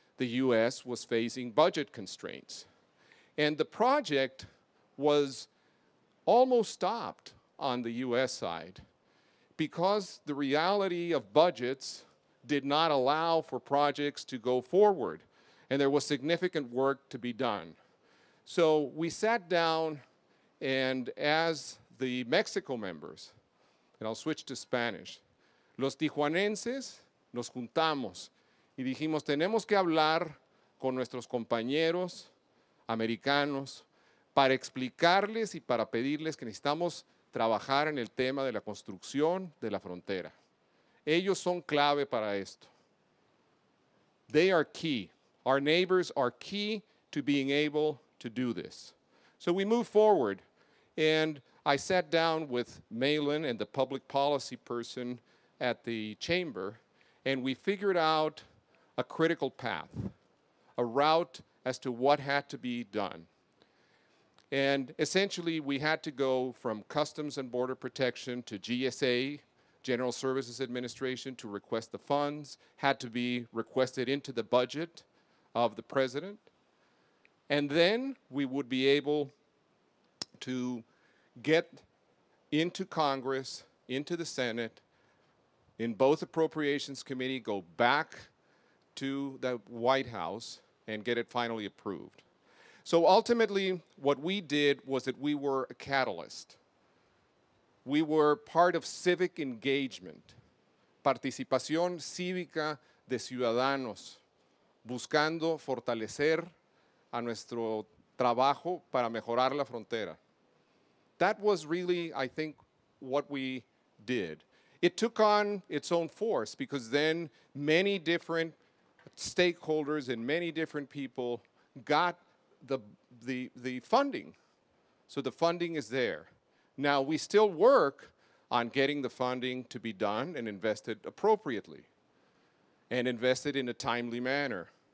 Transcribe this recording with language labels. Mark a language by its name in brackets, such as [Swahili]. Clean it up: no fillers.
[English] The US was facing budget constraints. And the project was almost stopped on the US side because the reality of budgets did not allow for projects to go forward. And there was significant work to be done. So we sat down, and as the Mexico members, and I'll switch to Spanish, [Spanish] los tijuanenses nos juntamos y dijimos, tenemos que hablar con nuestros compañeros americanos para explicarles y para pedirles que necesitamos trabajar en el tema de la construcción de la frontera. Ellos son clave para esto. [English] They are key. Our neighbors are key to being able to do this. So we move forward, and I sat down with Malin and the public policy person, at the chamber, and we figured out a critical path, a route as to what had to be done. And essentially, we had to go from Customs and Border Protection to GSA, General Services Administration, to request the funds, had to be requested into the budget of the president. And then we would be able to get into Congress, into the Senate, in both Appropriations Committee, go back to the White House and get it finally approved. So ultimately, what we did was that we were a catalyst. We were part of civic engagement, [Spanish] participación cívica de ciudadanos, buscando fortalecer a nuestro trabajo para mejorar la frontera. [English] That was really, I think, what we did. It took on its own force because then many different stakeholders and many different people got the funding. So the funding is there. Now, we still work on getting the funding to be done and invested appropriately and invested in a timely manner.